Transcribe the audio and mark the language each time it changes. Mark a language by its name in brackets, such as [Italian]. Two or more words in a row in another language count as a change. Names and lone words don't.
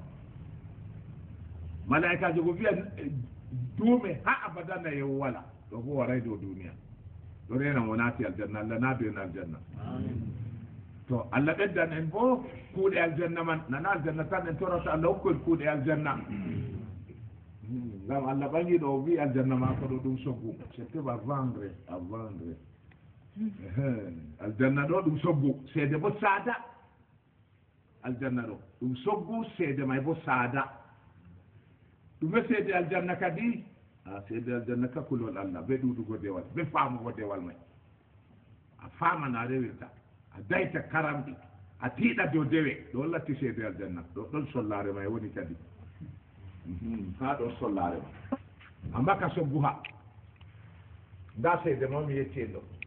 [Fula] malaikajo go wiya duume ha abada nayo wala ɗo fo waray dow duniya ɗo rena mo naati aljanna allah naadu en aljanna to allah ɓeddan en bo kuuɗe aljanna man nana aljanna tan en torata allah hokku en kuuɗe aljanna ngam allah ɓangi ɗo wi aljanna ma ko ɗo ɗum soggu [French] c'était à vendre [Fula] aljanna ɗo ɗum soggu seede bo saada aljanna ɗo ɗum soggu seede may bo saada ɗume seede aljanna kadi a seede aljanna ka kulol allah be ɗuɗugo dewal be faamugo dewal may a faamana a rewirta a dayta karamɗi a tiiɗa dow dewe ɗo latti seede aljanna ɗo ɗon sollare may woni kadi ha ɗo sollare ma amma ka soggu ha nda seede ma mi yetti en ɗo